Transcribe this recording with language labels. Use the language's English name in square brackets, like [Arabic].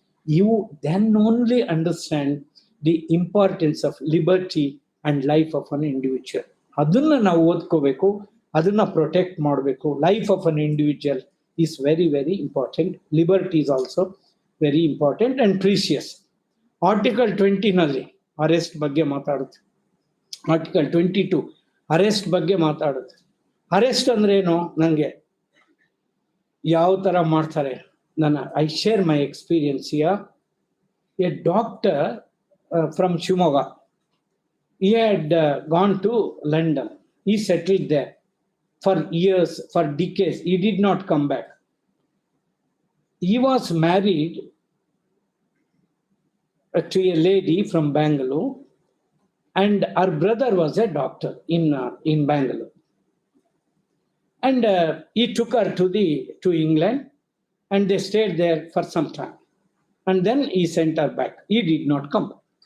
[English] You then only understand the importance of liberty and life of an individual. [Kannada] ಅದನ್ನ ನಾವು ಓದ್ಕೋಬೇಕು, ಅದನ್ನ protect ಮಾಡಬೇಕು. [English] Life of an individual is very, very important. Liberty is also very important and precious. [Kannada] Article 20ನಲ್ಲಿ arrest ಬಗ್ಗೆ ಮಾತಾಡುತ್ತೆ. Article 22 arrest ಬಗ್ಗೆ ಮಾತಾಡುತ್ತೆ. Arrest ಅಂದ್ರೆ ಏನು, ನನಗೆ ಯಾವ ತರ ಮಾಡ್ತಾರೆ, [English] I share my experience here. A doctor from Shivamogga, he had gone to London, he settled there for years, for decades, he did not come back. He was married to a lady from Bangalore, and her brother was a doctor in Bangalore, and he took her to England, and they stayed there for some time, and then he sent her back. He did not come back.